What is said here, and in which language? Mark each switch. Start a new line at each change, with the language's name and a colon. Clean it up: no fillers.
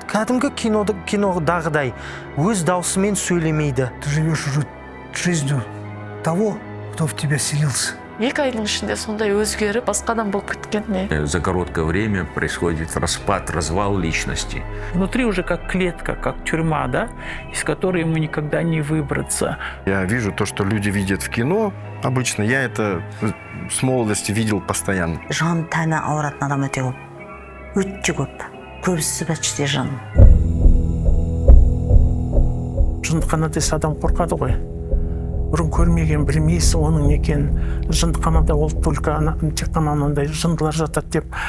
Kazakh: кәдімгі кинодағыдай өз даусымен сөйлемейді.
Russian: Ты живешь уже жизнью того, кто в тебя селился.
Kazakh: Екі айдың ішінде сондай өзгеріп, басқадан болып кеткен.
Russian: За короткое время происходит распад, развал личности. Внутри уже как клетка, как тюрьма, да, из которой ему никогда не выбраться. Я вижу то, что люди видят в кино. Обычно я это с молодости видел постоянно.
Kazakh: Жан тәні ауыратын адам өте көп. Өте көп. Көбісі почти жан. Жындықанада адам қорқады ғой. Бұрын көрмеген, білмейсің оның не екенін. Жындықанада ол только тек қана анандай жындылар жатады деп.